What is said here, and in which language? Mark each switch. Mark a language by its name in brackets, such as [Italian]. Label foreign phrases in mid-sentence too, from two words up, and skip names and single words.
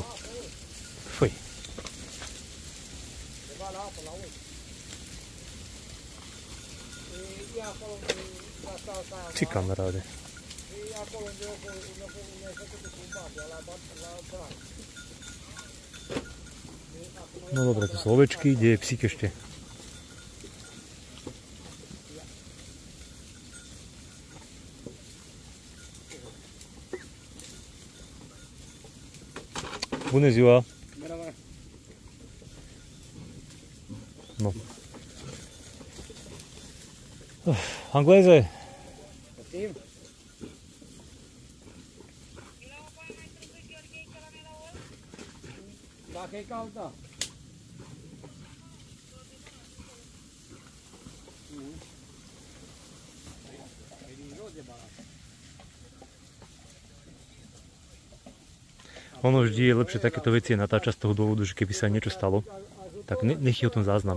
[Slovak] Fuj. Či kamaráde. No dobre, to sú ovečky, kde je psík ešte? [Romanian] Bună ziua! No. Angleze! Dacă e cald, da. [Slovak] Ono vždy je lepšie takéto veci natáčať z toho dôvodu, že keby sa niečo stalo, tak nech je o tom záznam.